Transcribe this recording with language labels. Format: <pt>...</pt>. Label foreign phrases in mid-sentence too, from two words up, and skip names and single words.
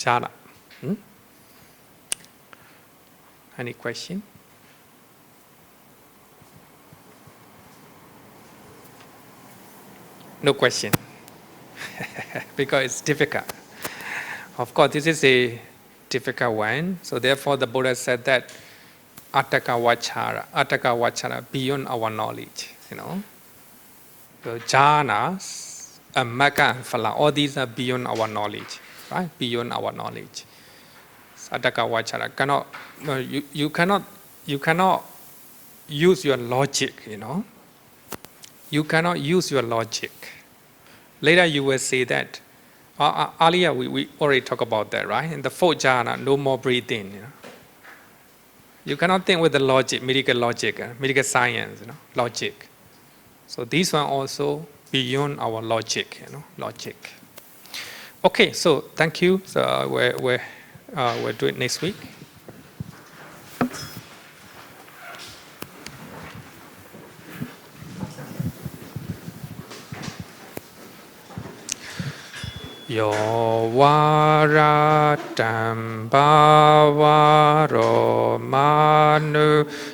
<en>Any question? No question. Because it's difficult. Of course, this is a difficult one. So therefore, the Buddha said that</en> <pi>attaka vachara,</pi> <en>beyond our knowledge. The jhanas, magga and phala, all these are beyond our knowledge, right? Beyond our knowledge.</en> <pi>Attaka vachara,</pi> <en>you cannot use your logic. You cannot use your logic. Later you will say that. Earlier we already talked about that, right? In the fourth jhana, no more breathing. You cannot think with the logic, medical science, logic. So these one also beyond our logic, logic. Okay, so thank you. So we'll do it next week.</en> <pi>Yo varatam bhavaro manu</pi>